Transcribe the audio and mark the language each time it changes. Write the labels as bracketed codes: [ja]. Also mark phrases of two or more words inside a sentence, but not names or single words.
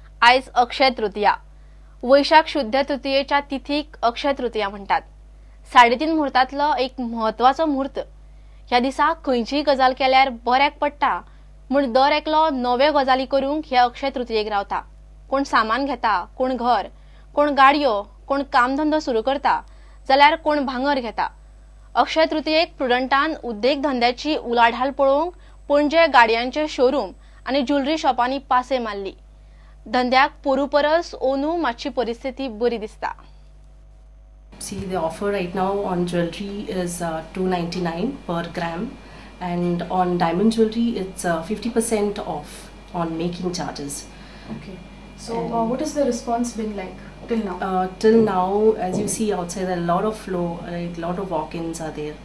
[kok] आयज अक्षय तृतीया। वैशाख शुद्ध तृतीयेच्या तिथीक अक्षय तृतीया म्हणतात। 3:30 मुहूर्तातलो एक महत्वाचो मुहूर्त। ह्या दिसा खंयचीय गजाल केल्यार बऱ्याक पडटा म्हूण दर एकलो नवे गजाली करूंक ह्या अक्षय तृतीयेक रावता। कोण सामान घेता, कोण घर, कोण गाडयो, कोण कामधंदो सुरू करता, जाल्यार कोण भांगर घेता। अक्षय तृतीयेक प्रुडंटान उद्देग धंद्याची उलाढाल पळोवंक पणजे गाडयांचे शोरूम आनी ज्वेलरी शॉपांनी पासे मारली। धंद्याक पोरू परस ओनू मातशी परिस्थिती बरी दिसता। [en] See, the offer right now on jewelry is $299 per gram, and on diamond jewelry it's 50% off on making charges. Okay. So what has the response been like till now? Till now, as you see outside, there are a lot of flow, like a lot of walk-ins are there.